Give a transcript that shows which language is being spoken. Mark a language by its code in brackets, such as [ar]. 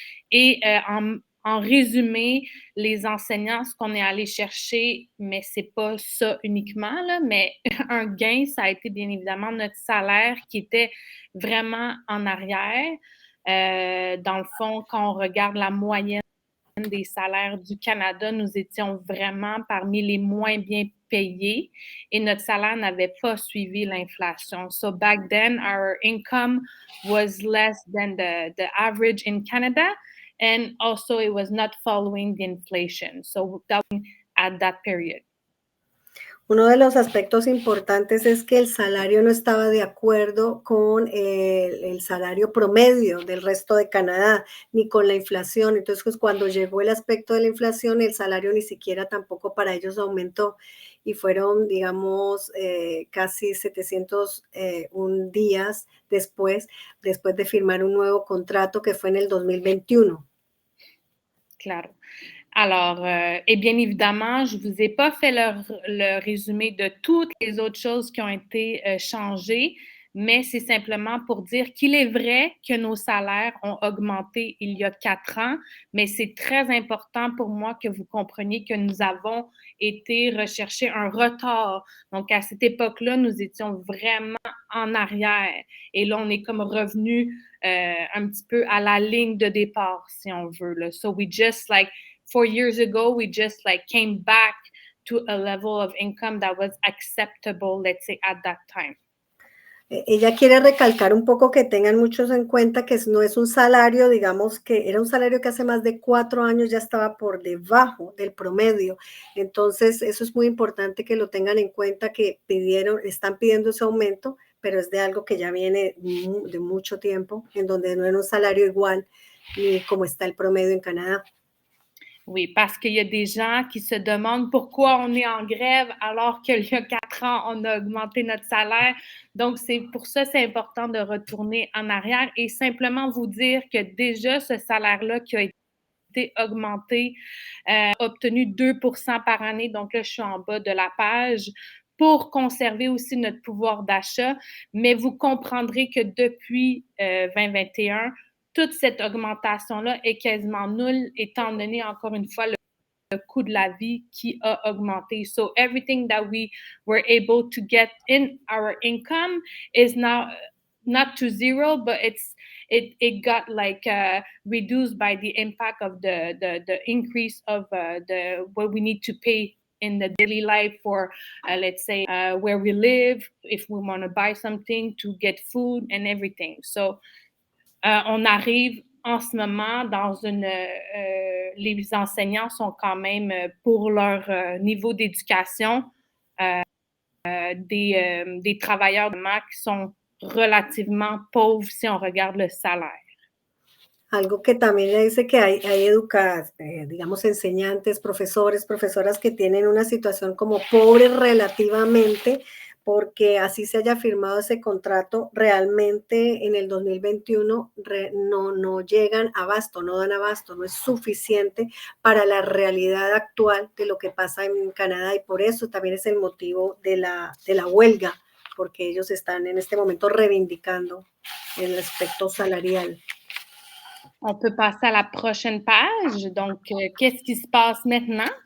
[fr] Et en résumé, les enseignants, ce qu'on est allé chercher, mais c'est pas ça uniquement, là, mais un gain, ça a été bien évidemment notre salaire qui était vraiment en arrière. Dans le fond, quand on regarde la moyenne des salaires du Canada, nous étions vraiment parmi les moins bien payés et notre salaire n'avait pas suivi l'inflation. [en] So back then, our income was less than the average in Canada, and also it was not following the inflation. So that was at that period. [es] Uno de los aspectos importantes es que el salario no estaba de acuerdo con el salario promedio del resto de Canadá, ni con la inflación. Entonces, pues, cuando llegó el aspecto de la inflación, el salario ni siquiera tampoco para ellos aumentó. Y fueron, digamos, casi 701 días después de firmar un nuevo contrato que fue en el 2021. Claro. [fr] Alors, et bien évidemment, je ne vous ai pas fait le résumé de toutes les autres choses qui ont été changées, mais c'est simplement pour dire qu'il est vrai que nos salaires ont augmenté il y a 4 ans, mais c'est très important pour moi que vous compreniez que nous avons été rechercher un retard. Donc, à cette époque-là, nous étions vraiment en arrière. Et là, on est comme revenu un petit peu à la ligne de départ, si on veut. Là. [en] So, we just 4 years ago, we just came back to a level of income that was acceptable, let's say, at that time. [es] Ella quiere recalcar un poco que tengan muchos en cuenta que no es un salario, digamos que era un salario que hace más de 4 años ya estaba por debajo del promedio. Entonces, eso es muy importante que lo tengan en cuenta, que están pidiendo ese aumento, pero es de algo que ya viene de mucho tiempo, en donde no era un salario igual ni como está el promedio en Canadá. [fr] Oui, parce qu'il y a des gens qui se demandent pourquoi on est en grève alors qu'il y a 4 ans, on a augmenté notre salaire. Donc, c'est pour ça, c'est important de retourner en arrière et simplement vous dire que déjà, ce salaire-là qui a été augmenté, obtenu 2% par année. Donc là, je suis en bas de la page pour conserver aussi notre pouvoir d'achat. Mais vous comprendrez que depuis 2021, toute cette augmentation-là est quasiment nulle, étant donné, encore une fois, le coût de la vie qui a augmenté. [en] So everything that we were able to get in our income is now not to zero, but it got reduced by the impact of the increase of what we need to pay in the daily life for, let's say, where we live, if we want to buy something, to get food and everything. [fr] So, on arrive en ce moment dans les enseignants sont quand même, pour leur niveau d'éducation, des travailleurs de maths qui sont relativement pauvres si on regarde le salaire. [es] Algo que también le dice que hay educadas, digamos, enseñantes, profesores, profesoras que tienen una situación como pobre relativamente, porque así se haya firmado ese contrato, realmente en el 2021 no llegan a abasto, no dan abasto, no es suficiente para la realidad actual de lo que pasa en Canadá y por eso también es el motivo de la huelga, porque ellos están en este momento reivindicando el aspecto salarial. [fr] On peut passer à la prochaine page. Donc, qu'est-ce qui se passe maintenant?